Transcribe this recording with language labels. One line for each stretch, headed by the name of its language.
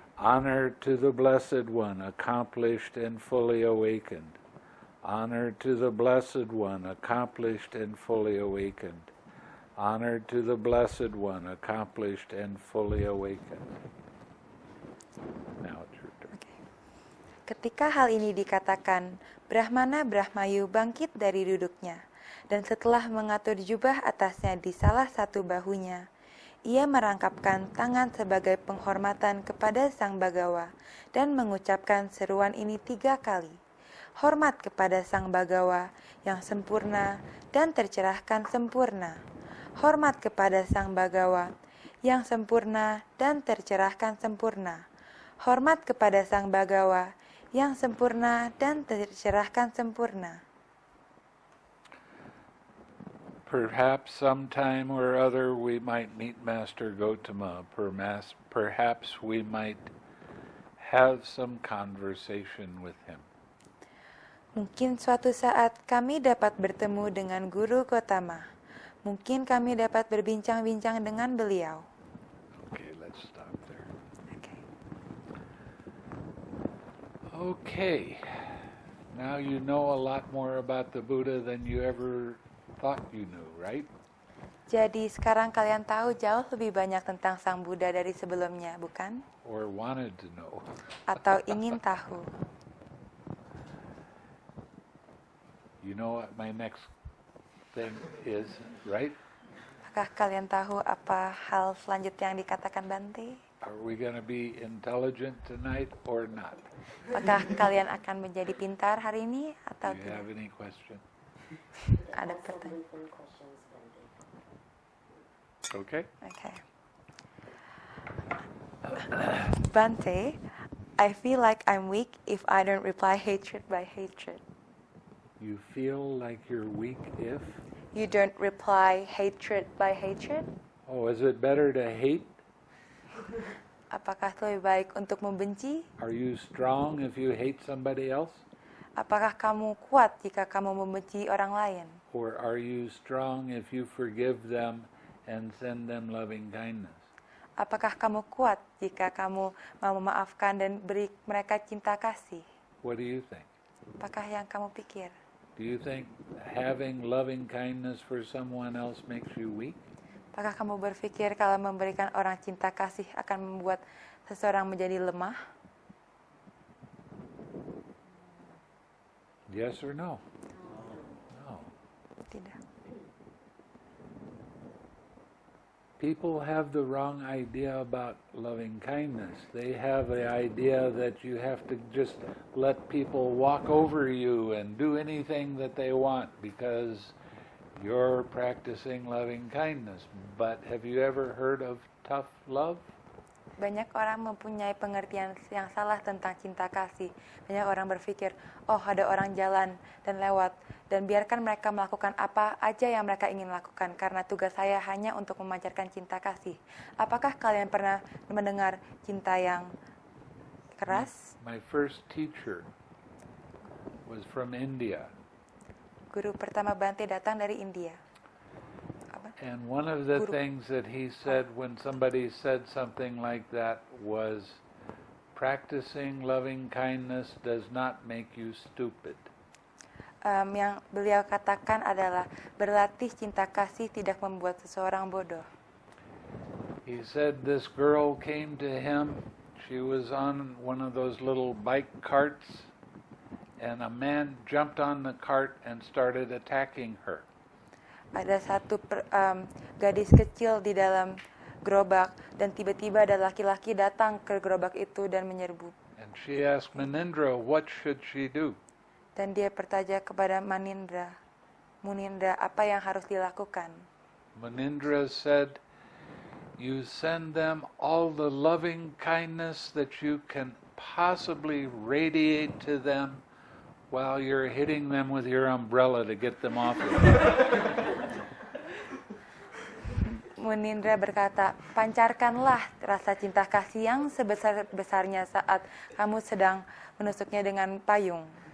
English: Honor to the Blessed One, accomplished and fully awakened. Honor to the Blessed One, accomplished and fully awakened. Honor to the Blessed One, accomplished and fully awakened. Now it's your turn. Okay.
Indonesian: Ketika hal ini dikatakan, Brahmana Brahmayu bangkit dari duduknya, dan setelah mengatur jubah atasnya di salah satu bahunya, ia merangkapkan tangan sebagai penghormatan kepada Sang Bagawa dan mengucapkan seruan ini 3 kali. Hormat kepada Sang Bagawa yang sempurna dan tercerahkan sempurna. Hormat kepada Sang Bagawa yang sempurna dan tercerahkan sempurna. Hormat kepada Sang Bagawa yang sempurna dan tercerahkan sempurna.
English: Perhaps sometime or other we might meet Master Gotama. Perhaps we might have some conversation with him.
Indonesian: Mungkin suatu saat kami dapat bertemu dengan Guru Gotama. Mungkin kami dapat berbincang-bincang dengan beliau.
English: Okay, let's stop there. Okay. Okay, now you know a lot more about the Buddha than you ever thought you knew, right?
Indonesian: Jadi sekarang kalian tahu jauh lebih banyak tentang Sang Buddha dari sebelumnya, bukan?
English: Or wanted to know.
Indonesian: Atau ingin tahu.
English: You know what my next thing is, right?
Indonesian: Apakah kalian tahu apa hal selanjutnya yang dikatakan Bante?
English: Are we going to be intelligent tonight or not?
Indonesian: Apakah kalian akan menjadi pintar hari ini atau
English: Do you
Indonesian: tidak?
English: have any question?
Indonesian: Ada pertanyaan.
English: Okay. Okay. Bante, I feel like I'm weak if I don't reply hatred by hatred. You feel like you're weak if? You don't reply hatred by hatred? Oh, is it better to hate?
Indonesian: Apakah lebih baik untuk membenci?
English: Are you strong if you hate somebody else?
Indonesian: Apakah kamu kuat jika kamu membenci orang lain?
English: Or are you strong if you forgive them and send them loving kindness?
Indonesian: Apakah kamu kuat jika kamu mau memaafkan dan beri mereka cinta kasih?
English: What do you think?
Indonesian: Apakah yang kamu pikir?
English: Do you think having loving kindness for someone else makes you weak?
Indonesian: Apakah kamu berpikir kalau memberikan orang cinta kasih akan membuat seseorang menjadi lemah?
English: Yes or no? No.
Indonesian: Tidak.
English: People have the wrong idea about loving kindness. They have the idea that you have to just let people walk over you and do anything that they want because you're practicing loving kindness. But have you ever heard of tough love?
Indonesian: Banyak orang mempunyai pengertian yang salah tentang cinta kasih. Banyak orang berpikir, oh ada orang jalan dan lewat, dan biarkan mereka melakukan apa aja yang mereka ingin lakukan, karena tugas saya hanya untuk memancarkan cinta kasih. Apakah kalian pernah mendengar cinta yang keras?
English: My first teacher was from India.
Indonesian: Guru pertama Bante datang dari India.
English: And one of the things that he said when somebody said something like that was, practicing loving kindness does not make you stupid.
Indonesian: Yang beliau katakan adalah, berlatih cinta kasih tidak membuat seseorang bodoh.
English: He said this girl came to him, she was on one of those little bike carts, and a man jumped on the cart and started attacking her.
Indonesian: Ada satu gadis kecil di dalam gerobak dan tiba-tiba ada laki-laki datang ke gerobak itu dan menyerbu.
English: And she asked Munindra, what should she do?
Indonesian: Dan dia bertanya kepada Munindra, apa yang harus dilakukan?
English: Munindra said, you send them all the loving kindness that you can possibly radiate to them while you're hitting them with your umbrella to get them off of you.
Indonesian: Munindra berkata, pancarkanlah rasa cinta kasih yang sebesar-besarnya saat kamu sedang menusuknya dengan payung.